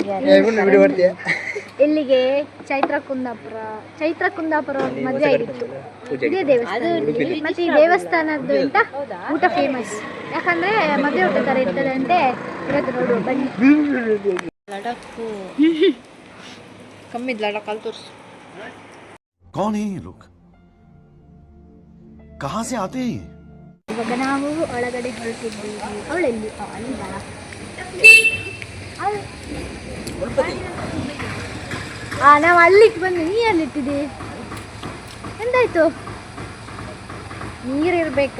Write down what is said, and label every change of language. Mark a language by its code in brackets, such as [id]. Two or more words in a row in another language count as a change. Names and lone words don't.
[kn] ಇಲ್ಲಿಗೆ ಚೈತ್ರ ಕುಂದಾಪುರ ಮದುವೆ ಆಗಿತ್ತು. ಇದೇ ದೇವಸ್ಥಾನ ಮತ್ತೆ ಈ ದೇವಸ್ಥಾನದ್ದು ಅಂತ ಊಟ ಫೇಮಸ್, ಯಾಕಂದ್ರೆ ಮದುವೆ ಊಟ ತರ ಇರ್ತದೆ ಅಂತೆ. ಇವತ್ತು ನೋಡುವ ಬನ್ನಿ. ಲಡಕ್ಕು ಕಮ್ಮಿ ಲಡಕ್ ಅಲ್ಲಿ ತೋರಿಸು. [hi] कौन है ये लोग? कहाँ से आते हैं? [kn] ಇವಾಗ ನಾವು ಒಳಗಡೆ ಹೊರಟಿದ್ದೀವಿ. ಅವಳೆಲ್ಲಿ? ಅಲ್ಲಿದ್ದಾಳ. ನಾವು ಅಲ್ಲಿಗೆ ಬಂದು ನೀ ಅಲ್ಲಿಟ್ಟಿದ್ದಿ. ಎಂತಾಯ್ತು? ನೀರಿರ್ಬೇಕಾ?